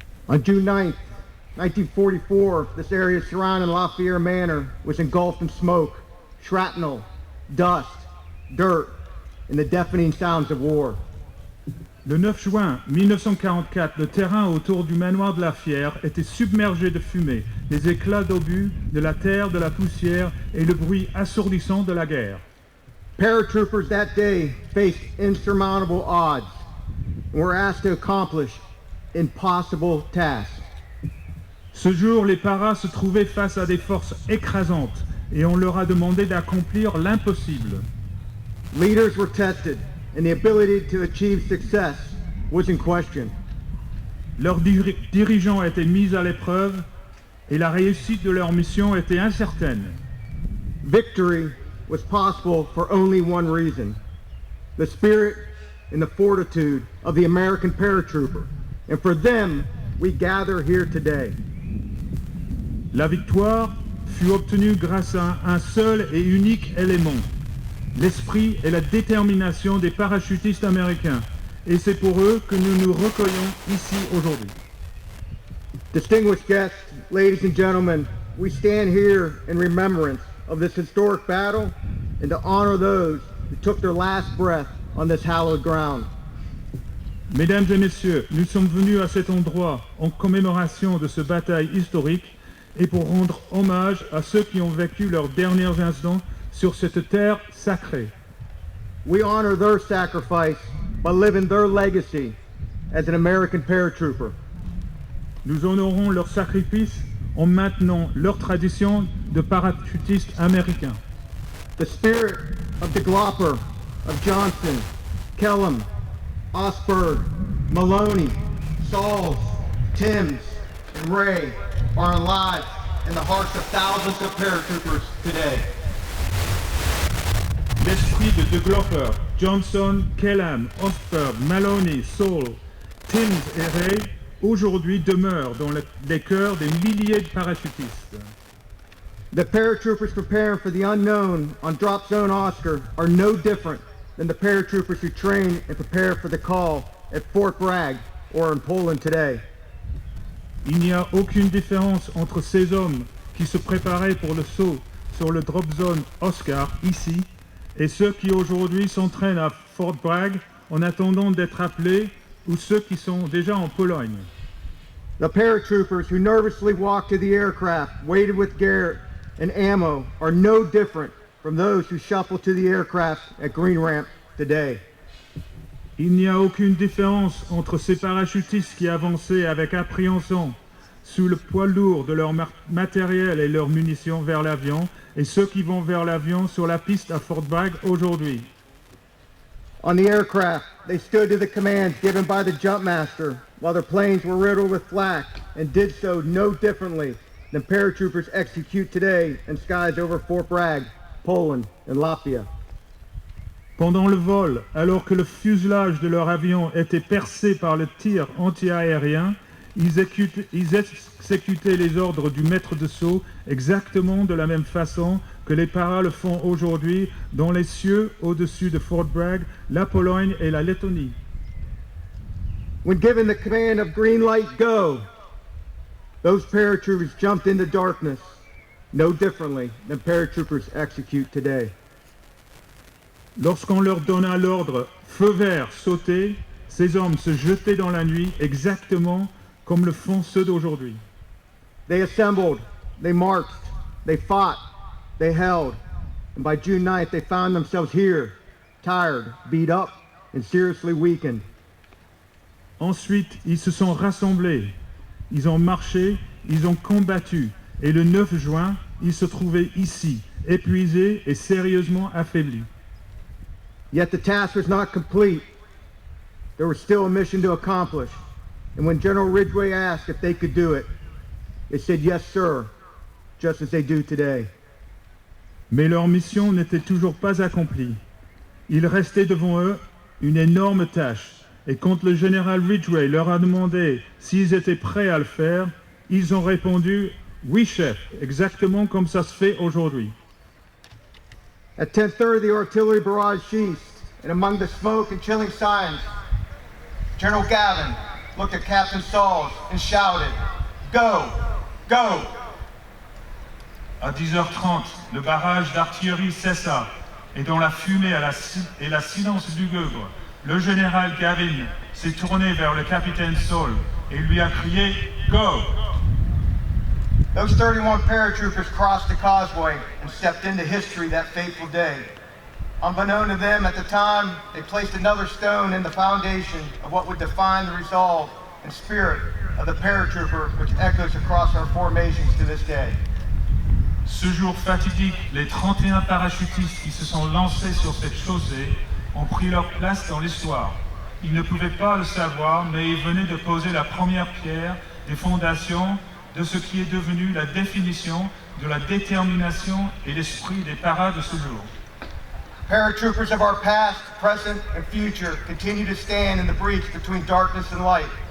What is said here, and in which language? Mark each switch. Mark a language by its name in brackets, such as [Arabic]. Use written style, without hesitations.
[English] On June 9th, 1944, this area surrounding Lafayette Manor was engulfed in smoke, shrapnel, dust, dirt, and the deafening sounds of war. [French] Le 9 juin 1944, le terrain autour du manoir de la Fière était submergé de fumée, les éclats d'obus, de la terre, de la poussière et le bruit assourdissant de la guerre. [English] Paratroopers that day faced insurmountable odds and were asked to accomplish impossible tasks. [French] Ce jour, les paras se trouvaient face à des forces écrasantes et on leur a demandé d'accomplir l'impossible. [English] Leaders were tested and the ability to achieve success was in question. [French] Leurs dirigeants étaient mis à l'épreuve et la réussite de leur mission était incertaine. [English] Victory was possible for only one reason: the spirit and the fortitude of the American paratrooper. And for them, we gather here today. [French] La victoire fut obtenue grâce à un seul et unique élément, l'esprit et la détermination des parachutistes américains. Et c'est pour eux que nous nous recueillons ici aujourd'hui. [English] Distinguished guests, ladies and gentlemen, we stand here in remembrance of this historic battle and to honor those who took their last breath on this hallowed ground. [French] Mesdames et messieurs, nous sommes venus à cet endroit en commémoration de ce bataille historique et pour rendre hommage à ceux qui ont vécu leurs derniers instants sur cette terre sacrée. [English] We honor their sacrifice by living their legacy as an American paratrooper. [French] Nous honorons leur sacrifice en maintenant leur tradition de parachutistes américains. [English] The spirit of the Glopper, of Johnson, Kellum, Osberg, Maloney, Sauls, Timms, and Ray are alive in the hearts of thousands of paratroopers today. [French] L'esprit de Glopper, Johnson, Kellam, Osberg, Maloney, Saul, Timms et Ray aujourd'hui demeure dans les cœurs des milliers de parachutistes. [English] The paratroopers preparing for the unknown on Drop Zone Oscar are no different than the paratroopers who train and prepare for the call at Fort Bragg or in Poland today. [French] Il n'y a aucune différence entre ces hommes qui se préparaient pour le saut sur le Drop Zone Oscar ici et ceux qui aujourd'hui s'entraînent à Fort Bragg en attendant d'être appelés ou ceux qui sont déjà en Pologne. [English] The paratroopers who nervously walk to the aircraft weighted with gear and ammo are no different from those who shuffle to the aircraft at Green Ramp today. [French] Il n'y a aucune différence entre ces parachutistes qui avançaient avec appréhension sous le poids lourd de leur matériel et leurs munitions vers l'avion et ceux qui vont vers l'avion sur la piste à Fort Bragg aujourd'hui. [English] On the aircraft, they stood to the commands given by the jumpmaster while their planes were riddled with flak and did so no differently than paratroopers execute today in skies over Fort Bragg, Poland, and Latvia. [French] Pendant le vol, alors que le fuselage de leur avion était percé par le tir anti-aérien, ils exécutaient les ordres du maître de saut exactement de la même façon que les paras le font aujourd'hui dans les cieux au-dessus de Fort Bragg, la Pologne et la Lettonie. [English] When given the command of green light go, those paratroopers jumped into darkness no differently than paratroopers execute today. [French] Lorsqu'on leur donna l'ordre « feu vert, sauter », ces hommes se jetaient dans la nuit exactement comme le font ceux d'aujourd'hui. [English] They assembled, they marched, they fought, they held, and by June 9th they found themselves here, tired, beat up, and seriously weakened. [French] Ensuite, ils se sont rassemblés, ils ont marché, ils ont combattu, et le 9 juin, ils se trouvaient ici, épuisés et sérieusement affaiblis. [English] Yet the task was not complete. There was still a mission to accomplish. And when General Ridgway asked if they could do it, they said yes, sir, just as they do today. [French] Mais leur mission n'était toujours pas accomplie. Il restait devant eux une énorme tâche. Et quand le général Ridgway leur a demandé s'ils étaient prêts à le faire, ils ont répondu « Oui, chef, exactement comme ça se fait aujourd'hui ». [English] At 10:30, the artillery barrage ceased, and among the smoke and chilling silence, General Gavin looked at Captain Sauls and shouted, "Go! Go!" [French] À 10h30, le barrage d'artillerie cessa, et dans la fumée et la silence lugubre, le général Gavin s'est tourné vers le capitaine Saul et lui a crié « Go !» [English] Those 31 paratroopers crossed the causeway and stepped into history that fateful day. Unbeknown to them at the time, they placed another stone in the foundation of what would define the resolve and spirit of the paratrooper, which echoes across our formations to this day. [French] Ce jour fatidique, les 31 parachutistes qui se sont lancés sur cette chaussée ont pris leur place dans l'histoire. Ils ne pouvaient pas le savoir, mais ils venaient de poser la première pierre des fondations de ce qui est devenu la définition de la détermination et l'esprit des paras de ce jour. [English] Paratroopers of our past, present, and future continue to stand in the breach between darkness and light.